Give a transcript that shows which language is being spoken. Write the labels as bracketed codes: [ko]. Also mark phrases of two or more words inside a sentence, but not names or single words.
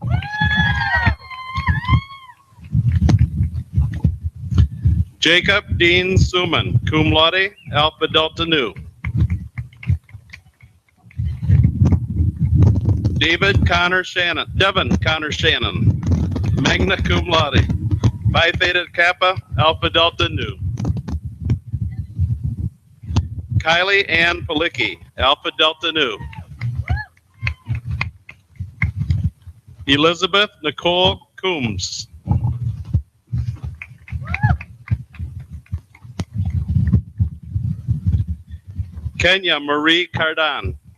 [en] Jacob Dean Suman, cum laude, Alpha Delta Nu. Devin Connor Shannon, magna cum laude, Phi Theta Kappa, Alpha Delta Nu. Kylie Ann Palicki, Alpha Delta Nu. Elizabeth Nicole Coombs. Kenya Marie Cardan.